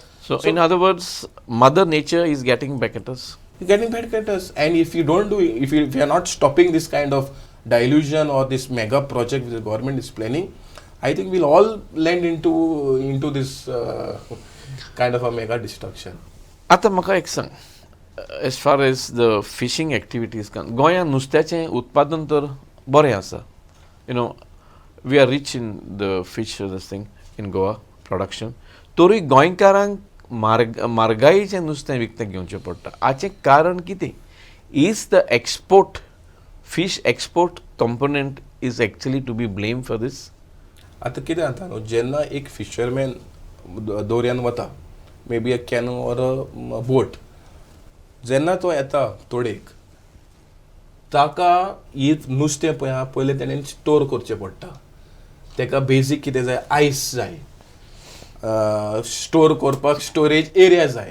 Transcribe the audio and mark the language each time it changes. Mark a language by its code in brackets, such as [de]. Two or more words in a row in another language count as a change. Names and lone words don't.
[en] So in other words, Mother Nature is getting back at us. Getting back at us. And if you don't do, if you are not stopping this kind of dilution or this mega project which the government is planning, I think we'll all land into this kind of a mega destruction. [kok] आता म्हाका एक सांग, [en] as far as the fishing activities [kok] गोंयांत नुस्त्याचें उत्पादन तर बरें आसा. [en] We are rich in the fish, this thing in Goa production. [kok] तोरी गोंयकारांक म्हारगायेचें नुस्तें विकतें घेवचें पडटा. हाचें कारण कितें? [en] Is the fish export component is actually to be blamed for this? [kok] आतां कितें जाता न्हू, जेन्ना एक फिशरमॅन दर्यान वता, [en] may be a canoe or a boat, [kok] जेन्ना तो येता तोडेक, ताका ही नुस्तें पळय आहा पयलें तेणेन स्टोर करचें पडटा. ताका बेजीक कितें जाय, आयस जाय, स्टोर करपाक स्टोरेज एरिया जाय,